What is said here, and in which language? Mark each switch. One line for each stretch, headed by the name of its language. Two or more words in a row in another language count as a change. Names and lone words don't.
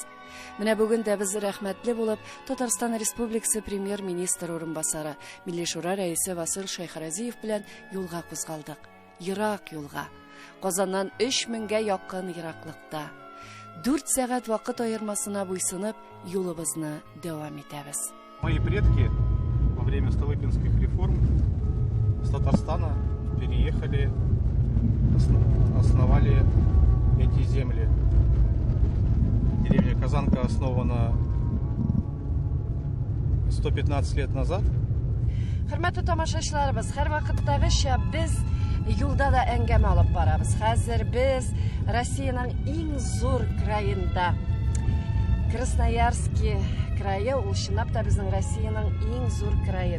Tatar: Менә бүген дә без рәхмәтле булып Татарстан Республикасы премьер-министр урынбасары, Милли шура рәисе Васил Шәйхразиев белән юлга кузгалдык. Ерак юлга. Казаннан 3000гә якын ераклыкта. 4 сәгать вакыт аермасына буйсынып, юлыбызны дәвам итәбез.
Russian: Мои предки во время Столыпинских реформ с Татарстана переехали, основали эти земли. Деревня Казанка основана 115 лет назад.
Tatar: Хөрмәтле тамашачыларыбыз, һәр вакыттагыча без юлда да әңгәмә алып барабыз. Хәзер без Россиянең иң зур краенда, Красноярский крае, ул чынлап та безнең Россиянең иң зур крае.